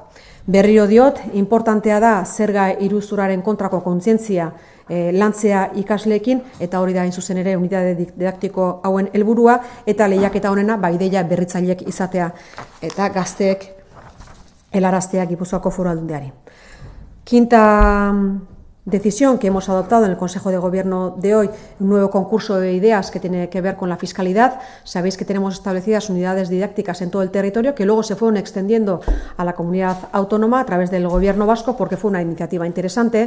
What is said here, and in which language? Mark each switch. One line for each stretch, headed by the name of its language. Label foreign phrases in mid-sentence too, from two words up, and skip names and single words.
Basque: Berriro diot, importantea da zerga iruzurraren kontrako kontzientzia lantzea ikasleekin, eta hori da hain zuzen ere unidade didaktiko hauen helburua, eta lehiaketa honena ideia berritzaileek izatea, eta gazteek helaraztea Gipuzkoako Foru Aldundiari.
Spanish: Quinta decisión que hemos adoptado en el Consejo de Gobierno de hoy, un nuevo concurso de ideas que tiene que ver con la fiscalidad. Sabéis que tenemos establecidas unidades didácticas en todo el territorio que luego se fueron extendiendo a la comunidad autónoma a través del Gobierno vasco porque fue una iniciativa interesante.